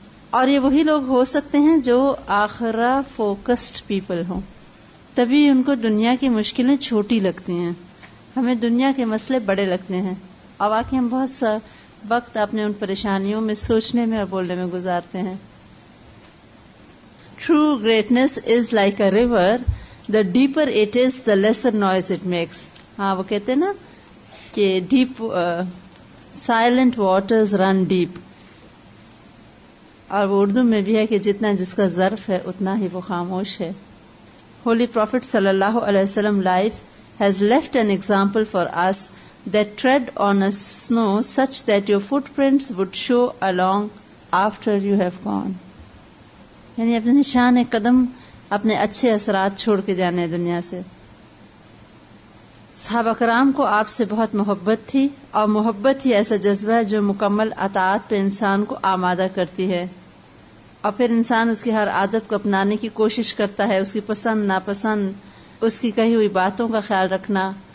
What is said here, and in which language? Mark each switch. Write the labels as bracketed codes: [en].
[ur] اور یہ وہی لوگ ہو سکتے ہیں جو آخرہ فوکسڈ پیپل ہوں, تبھی ان کو دنیا کی مشکلیں چھوٹی لگتی ہیں. ہمیں دنیا کے مسئلے بڑے لگتے ہیں, اور واقعی ہم بہت سا وقت اپنے ان پریشانیوں میں سوچنے میں اور بولنے میں گزارتے ہیں. [en] True greatness is like a river. The deeper it is, the lesser noise it makes. [ur] ہاں وہ کہتے ہیں نا کہ [en] deep silent waters run deep. [ur] اور وہ اردو میں بھی ہے کہ جتنا جس کا ظرف ہے اتنا ہی وہ خاموش ہے. [en] Holy Prophet sallallahu alaihi wasallam life has left an example for us that tread on a snow such that your footprints would show along after you have gone. [ur] یعنی اپنے نشان قدم, اپنے اچھے اثرات چھوڑ کے جانے دنیا سے. صحابہ کرام کو آپ سے بہت محبت تھی, اور محبت ہی ایسا جذبہ ہے جو مکمل اطاعت پہ انسان کو آمادہ کرتی ہے, اور پھر انسان اس کی ہر عادت کو اپنانے کی کوشش کرتا ہے, اس کی پسند ناپسند, اس کی کہی ہوئی باتوں کا خیال رکھنا.